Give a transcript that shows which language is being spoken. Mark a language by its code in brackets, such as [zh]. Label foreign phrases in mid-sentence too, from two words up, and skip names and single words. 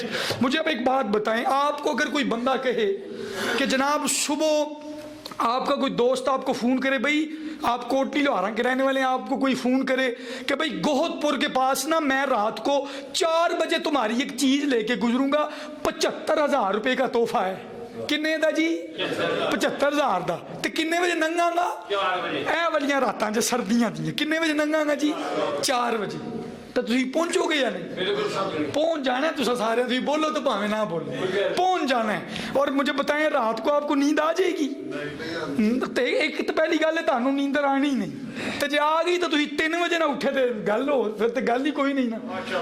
[ur] مجھے اب ایک بات بتائیں، آپ کو اگر کوئی بندہ کہے کہ جناب صبح آپ کا کوئی دوست آپ کو فون کرے، بھائی آپ کوٹلی لوہارا کے رہنے والے ہیں، آپ کو کوئی فون کرے کہ بھائی گوہد پور کے پاس نا میں رات کو 4 بجے تمہاری ایک چیز لے کے گزروں گا، 75,000 روپے کا تحفہ ہے۔ [pa] کنے دا جی؟ 75,000 دا۔ تے کنے بجے ننگا گا؟ اے والیاں راتاں جے سردیاں دیاں، کنے بجے ننگا گا جی؟ 4 بجے۔ تو تسی پہنچو گے یا نہیں؟ پہنچ جانا ہے، تسا سارے تسی بولو تو پاویں نہ بولو، پہنچ جانا ہے۔ [ur] اور مجھے بتائیں رات کو آپ کو نیند آ جائے گی؟ [pa] ایک تو پہلی گل ہے تانوں نیندر آنی نہیں، تو جے آ گئی تو تسی 3 بجے نہ اٹھے تے گل ہو، پھر تو گل ہی کوئی نہیں نا۔